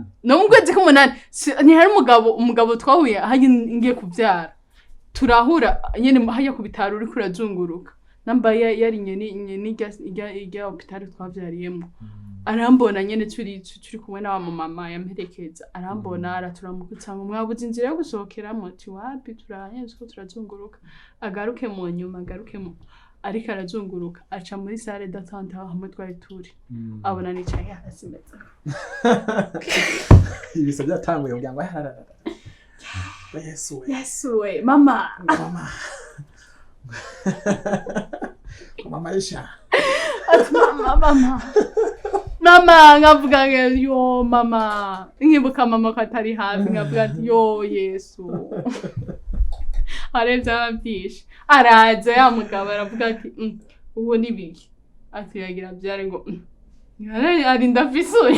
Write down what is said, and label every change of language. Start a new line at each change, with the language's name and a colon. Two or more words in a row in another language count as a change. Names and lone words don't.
Rundi: no mu kwezi k'umunani ni hari umugabo twahuye haje ngiye kuvyara turahura nyene hajya ku bitaro uri kurazunguruka namba yari nyene ijya hospital twavyariyemo arambona nyene turi kumwe na mama yamperekeza arambona araturamukutsa ngo mwabuze inzira yo gusohokeramo ati wapi turanye ko turazunguruka agaruke mu nyuma ariko arazunguruka aca muri
French: salle d'attente
Rundi: aho hamwe twari turi abona nicaye hasi meza ibisa byatanguye kugira ngo Yesu we mama mama Aisha mama ngavuga yo mama nkibuka mama ko atari hafi ngavuga ati yo Yesu arevye abavyishe araza ya mugabo aravuga ati uwo ni biki ati yagira byare ngo ari ndafisuye